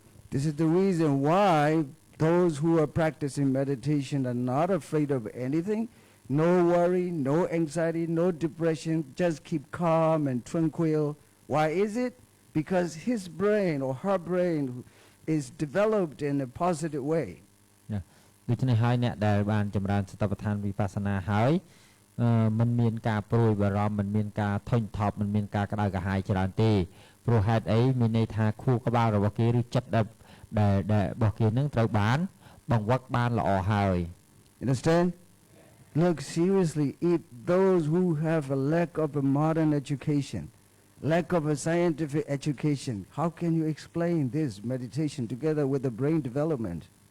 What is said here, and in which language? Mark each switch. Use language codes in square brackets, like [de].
[en] This is the reason why those who are practicing meditation are not afraid of anything. No worry, no anxiety, no depression. Just keep calm and tranquil. Why is it? Because his brain or her brain is developed in a positive way. [km] ដូច្នេះហើយអ្នកដែលបានចម្រើនសតិប្បដ្ឋានវិបស្សនាហើយមិនមានការព្រួយបារម្ភមិនមានការធុញថប់មិនមានការក្តៅក្រហាយច្រើនទេព្រោះហេតុអីមានន័យថាខួរក្បាលរបស់គេឬចិត្តដែលរបស់គេនឹងត្រូវបានបង្វឹកបានល្អហើយ [en] Understand? Look, seriously, if those who have a lack of a modern education, lack of a scientific education, how can you explain this meditation together with the brain development?